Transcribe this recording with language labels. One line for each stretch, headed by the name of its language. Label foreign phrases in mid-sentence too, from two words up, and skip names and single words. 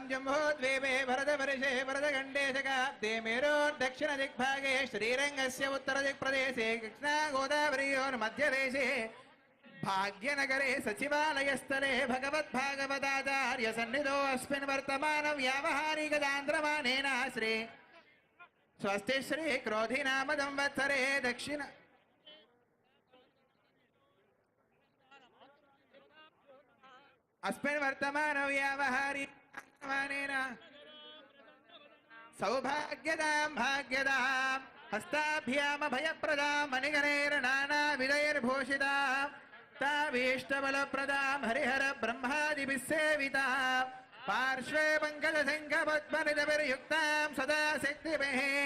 Sanskrit: జంబోద్వీపే భరతవర్షే భరతఖండే శకాబ్దే మేరోర్దక్షిణ దిగ్భాగే శ్రీరంగస్య ఉత్తర దిక్ప్రదేశే కృష్ణా గోదావరియోర్మధ్యదేశే భాగ్యనగరే సచివాలయస్థలే భగవద్భాగవతాచార్య సన్నిధో అస్మిన్ వర్తమాన వ్యావహారికదాంధ్రమానేన శ్రీ స్వస్తి శ్రీ క్రోధినామ సంవత్సరే దక్షిణ अस्मिन् वर्तमान व्यावहारिकमानेन सौभाग्यदां भाग्यदां हस्ताभ्याम भयप्रदां मणिगणैर्नानाविधैर्भूषितां ताभीष्टबलप्रदां हरिहर ब्रह्मादिभिः सेवितां पार्श्वे पङ्कजशङ्खपद्मनिधभिर्युक्तां सदा शक्तिभिः